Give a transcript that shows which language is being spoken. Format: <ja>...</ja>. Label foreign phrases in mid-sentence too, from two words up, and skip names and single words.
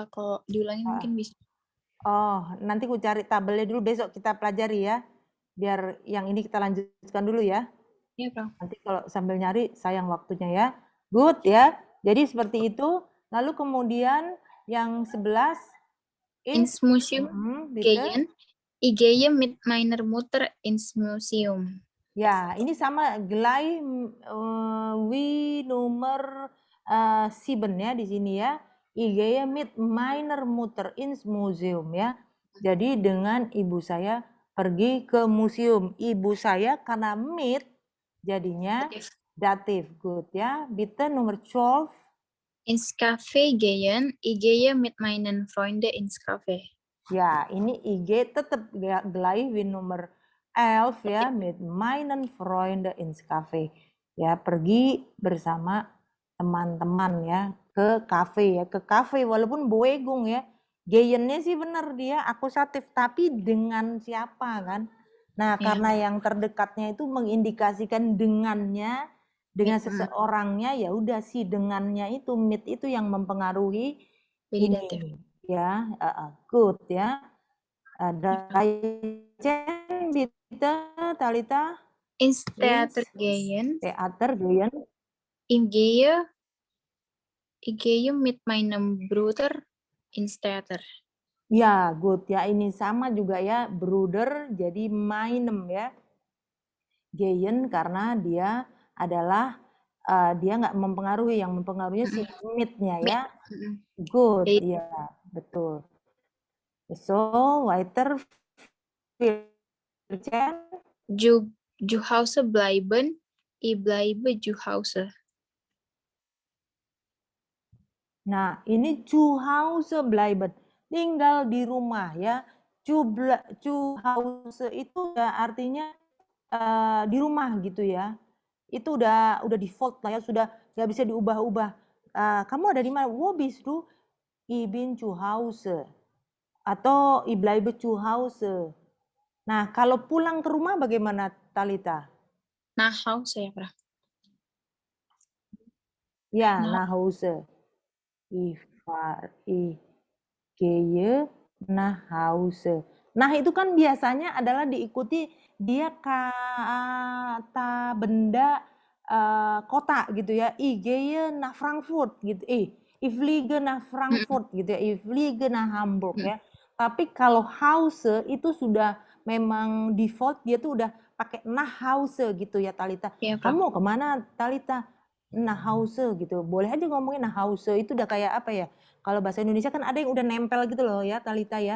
<id>Kalau diulangin mungkin bisa. Oh, nanti aku cari tabelnya dulu, besok kita pelajari ya. Biar yang ini kita lanjutkan dulu ya. Iya, Frau. Nanti kalau sambil nyari sayang waktunya ya. Good ya. Jadi seperti itu. Lalu kemudian yang 11</id> <de>Ins Museum gehen. Ich gehe mit meiner Mutter ins Museum.</de> <id>Ya, ini sama</id> <de>gleich wie</de> <id>nomor 7 ya di sini ya.</id> <de>Ich gehe mit meiner Mutter ins Museum ya.</de> <id>Jadi dengan ibu saya pergi ke museum. Ibu saya karena mit jadinya datif. Good ya. Bitte nomor 12.</id> <de>Ins Café gehen. Ich gehe mit meinen Freunden ins Café.</de> <id>Ya, ini IG tetap</id> <de>gleich wie</de> <id>nomor 11 ya,</id> <de>mit meinen Freunden ins Café.</de> <id>Ya, pergi bersama teman-teman ya ke kafe ya, ke kafe walaupun Boegung ya. Geyennya sih benar dia akusatif, tapi dengan siapa kan? Nah, karena yang terdekatnya itu mengindikasikan dengannya, dengan seseorangnya, ya udah sih dengannya itu mit itu yang mempengaruhi ini. Ya, good ya. Chen bitte, Talita.</id> <de>Ins Theater gehen. Theater gehen. Ich gehe mit meinem Bruder ins Theater.</de> <id>Ya, good ya. Ini sama juga ya, Bruder jadi meinem ya. Gehen karena dia adalah dia nggak mempengaruhi, yang mempengaruhi si mit-nya ya. Good, ya betul.</id> <de>So, weiter Zu Hause bleiben. Ich bleibe zu Hause.</de> <id>Nah, ini</id> <de>zu Hause bleiben,</de> <id>tinggal di rumah ya.</id> <de>Zu Hause</de> <id>itu ya artinya di rumah gitu ya. Itu udah default lah ya, sudah nggak bisa diubah-ubah. Kamu ada di mana?</id> <de>Wo bist du? Ich bin zu Hause.</de> <id>Atau</id> <de>ich bleibe zu Hause.</de> <id>Nah, kalau pulang ke rumah bagaimana, Talita?</id> <de>Nach Hause ya, Fra.</de> <id>Ya, Nah.</id> <de>nach Hause. Ich gehe nach Hause.</de> <id>Nah, itu kan biasanya adalah diikuti dia kata benda kota gitu ya.</id> <de>Ich gehe nach Frankfurt gitu. Ich fliege nach Frankfurt gitu ya. Ich fliege nach Hamburg ya.</de> <id>Tapi kalau Hause itu sudah memang default, dia tuh udah pakai</id> <de>nach Hause</de> <id>gitu ya, Talita. Iya, Fra. Kamu kemana, Talita?</id> <de>Nach Hause gitu.</de> <id>Boleh aja ngomongin</id> <de>nach Hause,</de> <id>itu udah kayak apa ya? Kalau bahasa Indonesia kan ada yang udah nempel gitu loh ya, Talita ya.</id>